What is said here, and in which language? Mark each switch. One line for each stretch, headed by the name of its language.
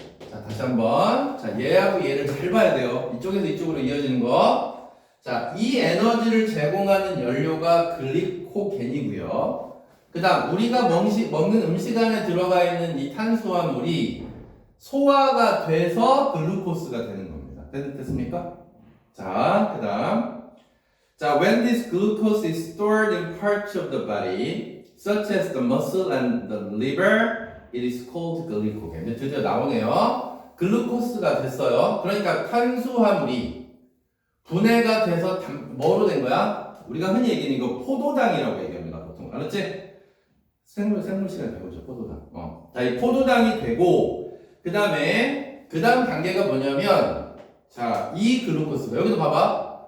Korean: 자, 다시 한번. 자, 얘하고 얘를 잘 봐야 돼요. 이쪽에서 이쪽으로 이어지는 거. 자, 이 에너지를 제공하는 연료가 글리코겐이고요. 그 다음 우리가 먹는 음식 안에 들어가 있는 이 탄수화물이 소화가 돼서 글루코스가 되는 겁니다. 됐습니까? 자, 그 다음 자,
English: when this glucose is stored in parts of the body such as the muscle and the liver it is called glycogen.
Korean: 이제 드디어 나오네요. 글루코스가 됐어요. 그러니까 탄수화물이 분해가 돼서 뭐로 된 거야? 우리가 흔히 얘기하는 이거 포도당이라고 얘기합니다. 보통. 알았지? 생물 시간 배우죠. 포도당. 자, 이 포도당이 되고 그 다음 단계가 뭐냐면 자, 이 글루코스가 여기도 봐봐.